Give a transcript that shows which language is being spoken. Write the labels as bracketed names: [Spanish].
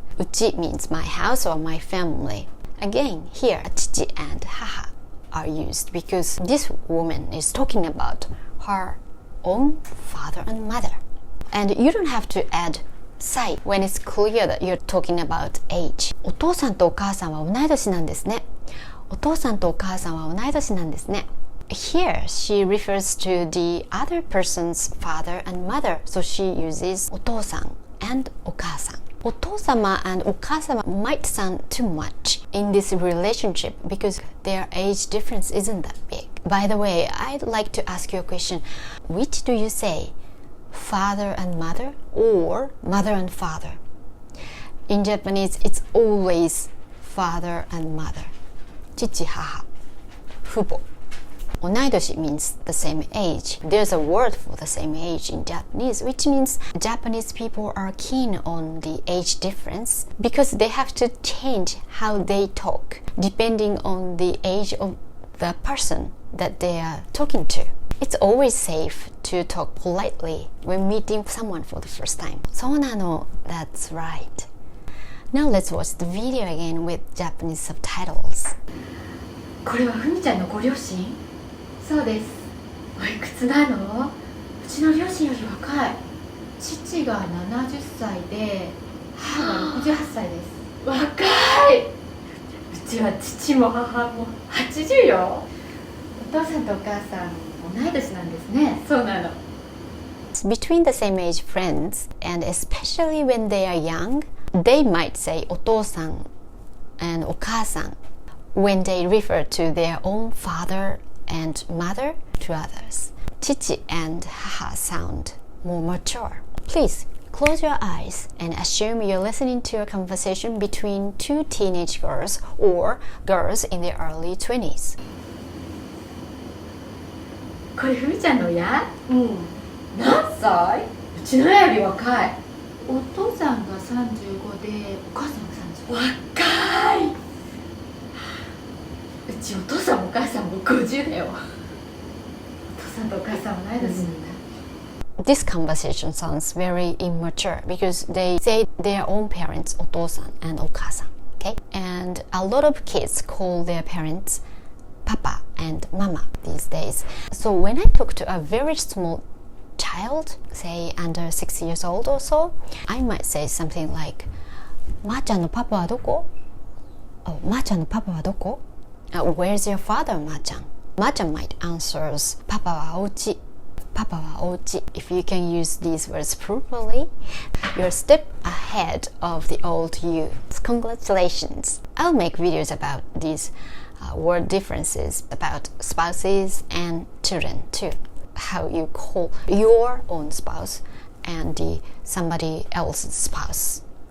[English] うち means my house or my family. Again, here, 父 and 母 are used because this woman is talking about her own father and mother. And you don't have to add 歳 when it's clear that you're talking about age. [Japanese] お父さんとお母さんは同い年なんですね。お父さんとお母さんは同い年なんですね。 [English] Here, she refers to the other person's father and mother, so she uses お父さん and お母さん。お父様 and お母様 might sound too much in this relationship because their age difference isn't that big. By the way, I'd like to ask you a question. Which do you say? Father and mother or mother and father? In Japanese, it's always father and mother. [Japanese] 父、母、父母。 [English] 同い年 means the same age. There's a word for the same age in Japanese, which means Japanese people are keen on the age difference because they have to change how they talk depending on the age of the person that they are talking to. It's always safe to talk politely when meeting someone for the first time. [Japanese] そうなの. [English] That's right. Now let's watch the video again with Japanese subtitles. [Japanese] これはふみちゃんのご両親？そうです。おいくつなの？うちの両親より若い。父が70歳で母が68歳です。若い。うちは父も母も80よ。お父さんとお母さん同い年なんですね。そうなの。 [English] Between the same age friends, and especially when they are young, they might say お父さん and お母さん when they refer to their own father and mother to others. 父 and 母 sound more mature. Please close your eyes and assume you're listening to a conversation between two teenage girls or girls in their early 20s. [Japanese] これふみちゃんの親？うん。何歳？うちの親より若い。お父さんが35でお母さんが35。若い。うちお父さんもお母さんも50だよ。お父さんとお母さんも同い年なんだ。 [English] This conversation sounds very immature because they say their own parents お父さん and お母さん okay? And a lot of kids call their parents papa and mama these days. So when I talk to a very small child, say under 6 years old or so, I might say something like [Japanese] まーちゃんのパパはどこ? Oh, まーちゃんのパパはどこ? [English] Where's your father, まーちゃん? まーちゃん might answers [Japanese] パパはお家. Papa wa oji. [English] If you can use these words properly, you're a step ahead of the old you. Congratulations! I'll make videos about these word differences, about spouses and children too. How you call your own spouse and somebody else's spouse.